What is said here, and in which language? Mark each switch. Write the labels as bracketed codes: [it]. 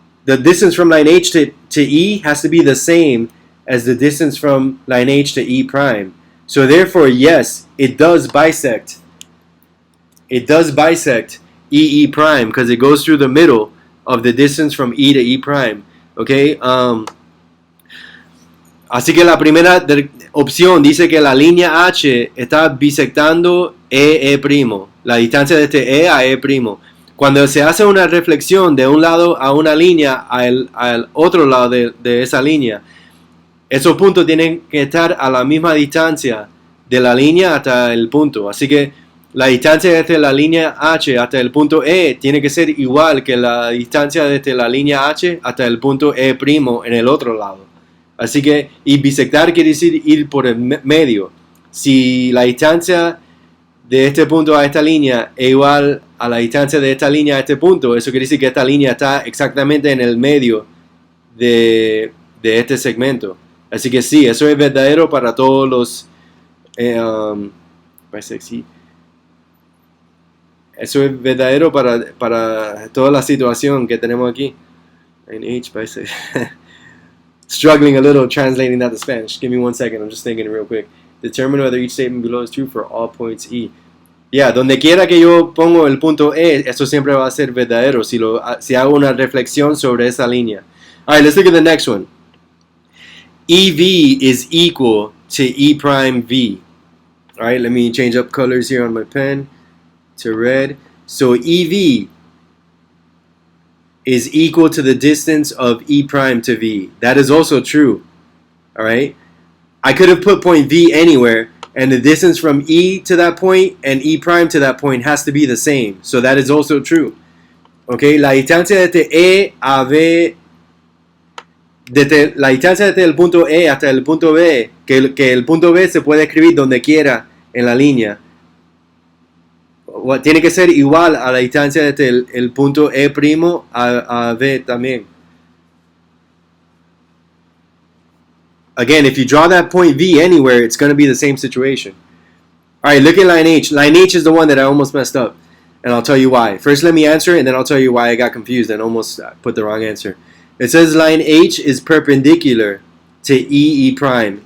[en] The distance from line H to E has to be the same as the distance from line H to E prime. So therefore, yes, it does bisect. It does bisect E prime because it goes through the middle of the distance from E to E prime. Okay? [es] Así que la primera opción dice que la línea H está bisectando E primo. La distancia de este E a E primo. Cuando se hace una reflexión de un lado a una línea al otro lado de esa línea, esos puntos tienen que estar a la misma distancia de la línea hasta el punto. Así que la distancia desde la línea H hasta el punto E tiene que ser igual que la distancia desde la línea H hasta el punto E primo en el otro lado. Así que, y bisectar quiere decir ir por el medio. Si la distancia de este punto a esta línea es igual a la distancia de esta línea a este punto, eso quiere decir que esta línea está exactamente en el medio de este segmento. Así que sí, eso es verdadero para todos [en] bisect. [es] Eso es verdadero para toda la situación que tenemos aquí. [en] Line H bisect. Struggling a little translating that to Spanish. Give me 1 second. I'm just thinking real quick. Determine whether each statement below is true for all points E. [es] Yeah, donde quiera que yo pongo el punto E, eso siempre va a ser verdadero si hago una reflexión sobre esa línea. [en] Alright, let's look at the next one. EV is equal to E prime V. Alright, let me change up colors here on my pen to red. So EV is equal to the distance of E prime to V. That is also true. Alright? I could have put point V anywhere, and the distance from E to that point and E prime to that point has to be the same. So that is also true. Okay? [es] La distancia desde E a V, la distancia desde el punto E hasta el punto B, que el punto B se puede escribir donde quiera en la línea, tiene que ser igual a la distancia desde el punto E' a V también. [en] Again, if you draw that point V anywhere, it's going to be the same situation. Alright, look at line H. Line H is the one that I almost messed up. And I'll tell you why. First, let me answer it, and then I'll tell you why I got confused and almost put the wrong answer. It says line H is perpendicular to E prime.